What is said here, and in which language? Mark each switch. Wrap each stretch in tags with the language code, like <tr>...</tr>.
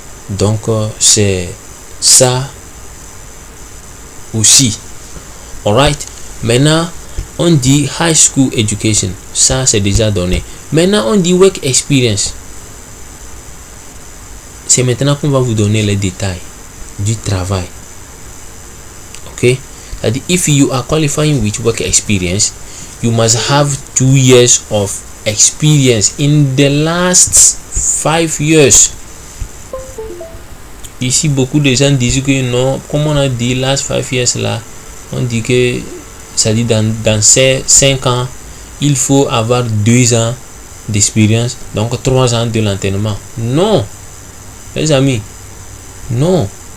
<fr>Donc c'est ça aussi. Alright. Maintenant on dit high school education. Ça c'est déjà donné. Maintenant on dit work experience. C'est maintenant qu'on va vous donner les détails du travail. Ok?</fr> <en>C'est-à-dire, if you are qualifying with work experience, you must have 2 years of experience in the last 5 years.</en> <fr>Ici, beaucoup de gens disent que non, comme on a dit last 5 years là, on dit que ça dit dans ces 5 ans, il faut avoir 2 ans d'expérience, donc 3 ans de l'entraînement. Non, les amis, non.</fr>